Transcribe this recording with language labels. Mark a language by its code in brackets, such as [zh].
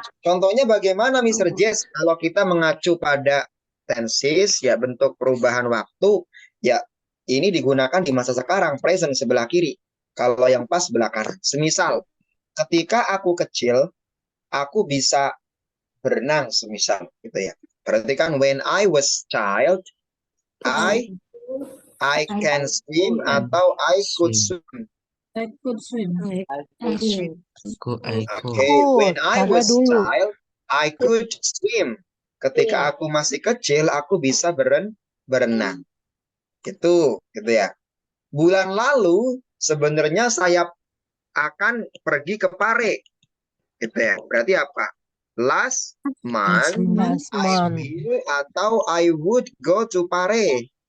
[id] Contohnya bagaimana Mr. Jess kalau kita mengacu pada tenses ya bentuk perubahan waktu ya ini digunakan di masa sekarang present sebelah kiri. Kalau yang pas sebelah kanan. Semisal ketika aku kecil aku bisa berenang semisal gitu ya. Berarti kan [en] when I was child I can swim atau I could swim. I could swim. Oke, when I was child, I could swim. [id] Ketika aku masih kecil, aku bisa berenang. Gitu ya. Bulan lalu sebenarnya saya akan pergi ke Pare. Gitu ya. Berarti apa? [en] Last month, I will atau I would go to Pare.